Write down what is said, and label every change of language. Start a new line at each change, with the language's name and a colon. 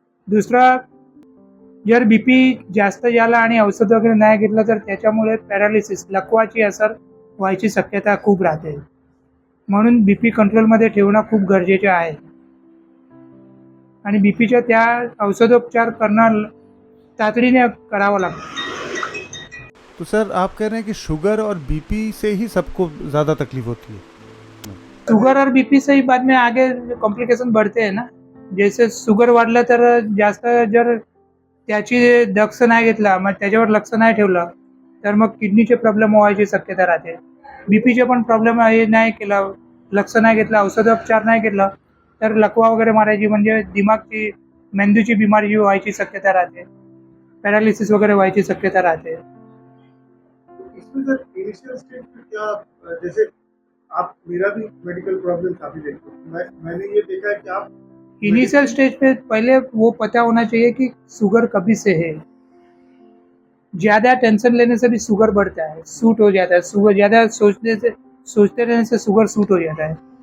Marathi: दुसरा, जर बीपी जास्त झाला आणि औषध वगैरे नाही घेतलं तर त्याच्यामुळे पॅरालिसिस, लकवाची असर व्हायची शक्यता खूप राहते। म्हणून बीपी कंट्रोलमध्ये ठेवणं खूप गरजेचं आहे, आणि बीपीच्या त्या औषधोपचार करणं तातडीने करावं लागतं।
Hindi: तो सर, आप कह रहे हैं कि शुगर और बीपी से ही सबको ज़्यादा तकलीफ होती है? शुगर और बीपी से ही बाद में आगे कॉम्प्लिकेशन बढ़ते हैं ना। जैसे
Marathi: शुगर वाढलं तर जास्त, जर त्याची दक्ष नाही घेतला, मग त्याच्यावर लक्ष नाही ठेवलं तर मग किडनीचे प्रॉब्लेम व्हायची शक्यता राहते। बीपीचे पण प्रॉब्लेम हे नाही केलं, लक्ष नाही घेतलं, औषधोपचार नाही घेतलं तर लकवा वगैरे मारायची, म्हणजे दिमागची, मेंदूची बिमारी व्हायची शक्यता राहते, पॅरालिसिस वगैरे व्हायची शक्यता राहते।
Hindi: इसमें सर इनिशियल स्टेज पे क्या, जैसे आप, मेरा भी मेडिकल प्रॉब्लम काफी देखते हो, मैंने ये देखा है कि आप इनिशियल स्टेज पे पहले वो पता होना चाहिए कि शुगर कभी से है। ज़्यादा टेंशन लेने से भी शुगर बढ़ता है, सूट हो जाता है। शुगर ज़्यादा सोचते रहने से शुगर सूट हो जाता है।